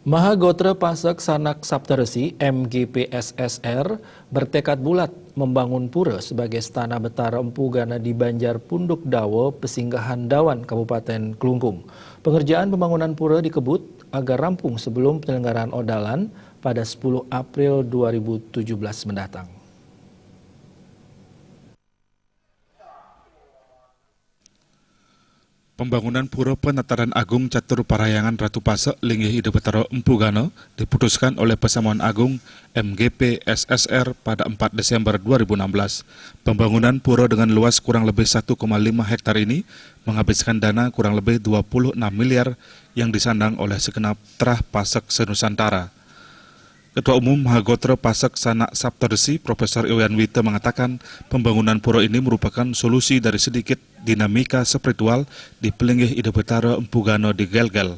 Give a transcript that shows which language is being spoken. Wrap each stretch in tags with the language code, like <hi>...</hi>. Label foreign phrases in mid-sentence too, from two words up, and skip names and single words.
<id>Mahagotra Pasek Sanak Saptaresi MGPSSR bertekad bulat membangun pura sebagai Stana Betara Empu Gana di Banjar Punduk Dawa, Pesinggahan Dawan, Kabupaten Kelungkung. Pengerjaan pembangunan pura dikebut agar rampung sebelum penyelenggaraan Odalan pada 10 April 2017 mendatang. Pembangunan Pura Penataran Agung Catur Parahyangan Ratu Pasek Linggih Ida Betara Empu Gana diputuskan oleh Pesamuan Agung MGPSSR pada 4 Desember 2016. Pembangunan pura dengan luas kurang lebih 1,5 hektar ini menghabiskan dana kurang lebih 26 miliar yang disandang oleh segenap terah Pasek se-Nusantara. Ketua Umum Mahagotra Pasek Sanak Saptaresi Profesor Iwayan Wita mengatakan pembangunan pura ini merupakan solusi dari sedikit dinamika spiritual di Pelinggih Ida Betara Empu Gana di Gelgel.</id>